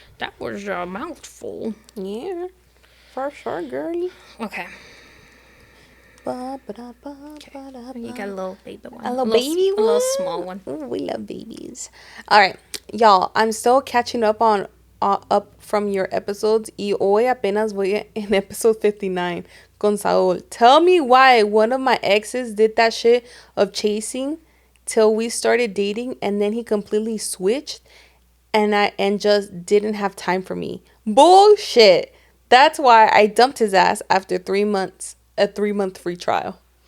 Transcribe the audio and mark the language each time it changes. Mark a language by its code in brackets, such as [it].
[en] That was a mouthful. Yeah. For sure, girlie. Okay. You got a little baby one. A little baby one? A little small one. Ooh, we love babies. All right, y'all. I'm still catching up on up from your episodes. [es] Y hoy apenas voy en episode 59 con Saul. [en] Tell me why one of my exes did that shit of chasing till we started dating, and then he completely switched and just didn't have time for me. Bullshit. That's why I dumped his ass after 3 months, a 3-month free trial.